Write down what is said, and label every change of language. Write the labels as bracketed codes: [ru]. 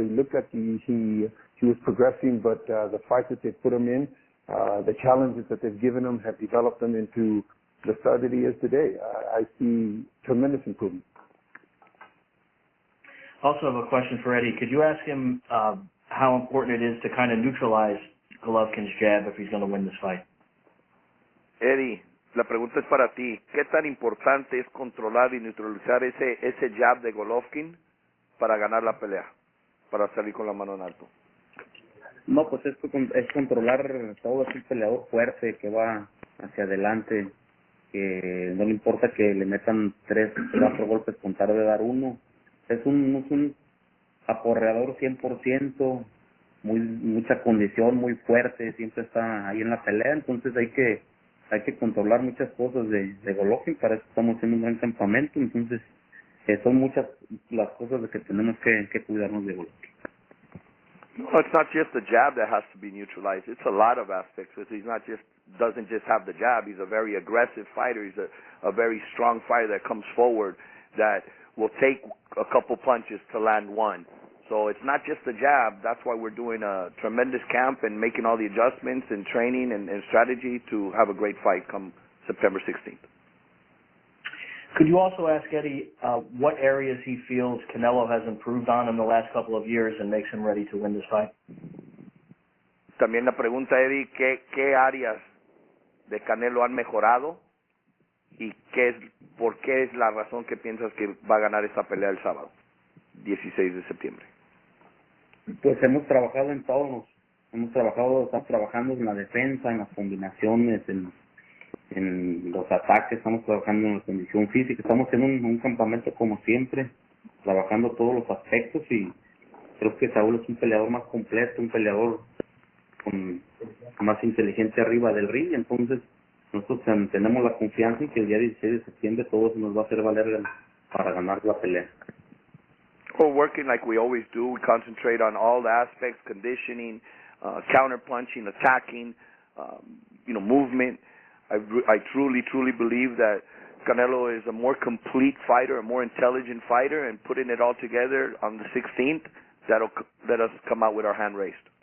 [en] He looked like he was progressing, but the fights that they put him in, the challenges that they've given him have developed him into the star that he is today. I see tremendous improvement. Also have a question for Eddie. Could you ask him how important it is to kind of neutralize Golovkin's jab if he's going to win this fight? [es] Eddie, la pregunta es para ti. ¿Qué tan importante es controlar y neutralizar ese jab de Golovkin para ganar la pelea, para salir con la mano en alto? No, pues es controlar todo ese peleador fuerte que va hacia adelante, que no le importa que le metan 3, 4 golpes con tal de dar uno. Es un aporreador 100%, mucha condición, muy fuerte, siempre está ahí en la pelea, entonces hay que controlar muchas cosas de Golovkin. Para eso estamos haciendo un gran campamento, entonces son muchas las cosas de que tenemos que cuidarnos de Golovkin. [en] No, it's not just the jab that has to be neutralized. It's a lot of aspects. He's doesn't just have the jab. He's a very aggressive fighter. He's a very strong fighter that comes forward, that will take a couple punches to land one. So it's not just the jab. That's why we're doing a tremendous camp and making all the adjustments and training and strategy to have a great fight come September 16th. Could you also ask Eddie what areas he feels Canelo has improved on in the last couple of years and makes him ready to win this fight? [es] También la pregunta, Eddie, ¿qué áreas de Canelo han mejorado y por qué es la razón que piensas que va a ganar esta pelea el sábado, 16 de septiembre? Pues hemos trabajado en todos. Estamos trabajando en la defensa, en las combinaciones, en los ataques, estamos trabajando en la condición física, estamos en un campamento como siempre, trabajando todos los aspectos y creo que Saúl es un peleador más completo, un peleador con más inteligente arriba del ring, entonces nosotros tenemos la confianza en que el día 16 de septiembre todo se nos va a hacer valer para ganar la pelea. [en] We're working like we always do. We concentrate on all the aspects, conditioning, counter-punching, attacking, movement. I truly believe that Canelo is a more complete fighter, a more intelligent fighter, and putting it all together on the 16th, that'll let us come out with our hand raised.